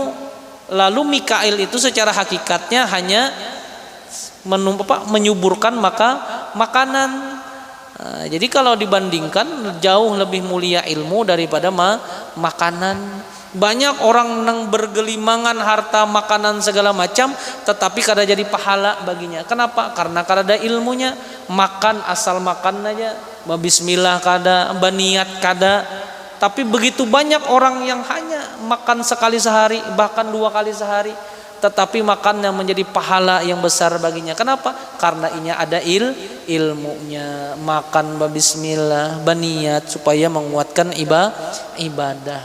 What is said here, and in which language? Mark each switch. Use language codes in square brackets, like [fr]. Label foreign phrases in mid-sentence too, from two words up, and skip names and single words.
[id] Lalu Mikail itu secara hakikatnya hanya menyuburkan makanan. Jadi kalau dibandingkan jauh lebih mulia ilmu daripada makanan. Banyak orang yang bergelimangan harta, makanan segala macam, tetapi kada jadi pahala baginya. Kenapa? [bjn] Karena kada ada ilmunya. Makan asal makan aja, bismillah kada, baniat kada. [id] Tapi begitu banyak orang yang hanya makan sekali sehari, bahkan 2 kali sehari, tetapi makannya menjadi pahala yang besar baginya. Kenapa? Karena ini ada ilmunya. Makan bismillah, baniat supaya menguatkan ibadah.